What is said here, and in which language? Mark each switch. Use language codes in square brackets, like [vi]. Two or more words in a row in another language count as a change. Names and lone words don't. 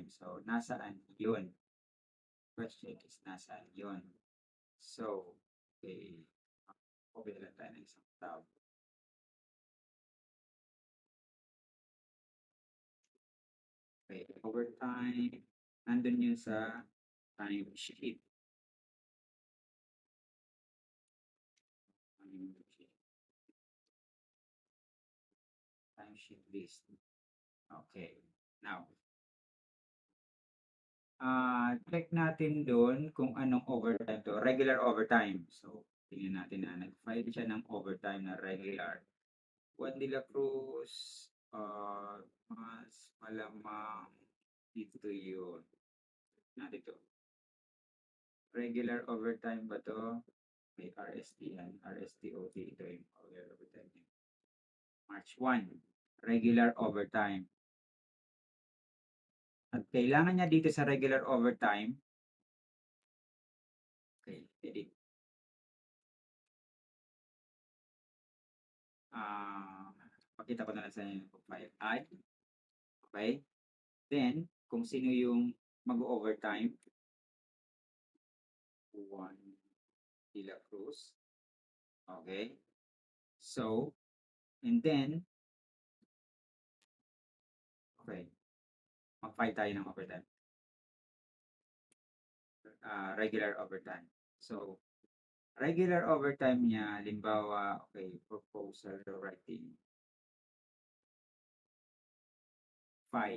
[tl] So, nasaan yun? [en] Question is, [tl] nasaan yun? [en] So, okay. [tl] Okay lang tayo ng isang tab. [en] Okay, overtime. [tl] Nandun yun sa [en] time sheet. Time sheet list. [tl] Okay. Now, check natin doon kung anong overtime to. [en] Regular overtime. [tl] So, tingnan natin na nag-file siya ng overtime na regular. Juan de la Cruz, mas malamang dito yun. Na dito. Regular overtime ba to? May RST yan. RSTOT. Ito yung [en] regular overtime. March 1. Regular overtime. [tl] At kailangan niya dito sa [en] regular overtime. Okay, edit. [tl] Pakita ko na lang sa inyo yung file. [en] Add. Okay. [tl] Then, kung sino yung mag-overtime. Juan de la Cruz. [en] Okay. So, and then, okay. [tl] Mag-file tayo ng overtime. [en] Regular overtime. [tl] So, [en] regular overtime [tl] niya, limbawa, okay, [en] proposal writing. [tl] 5.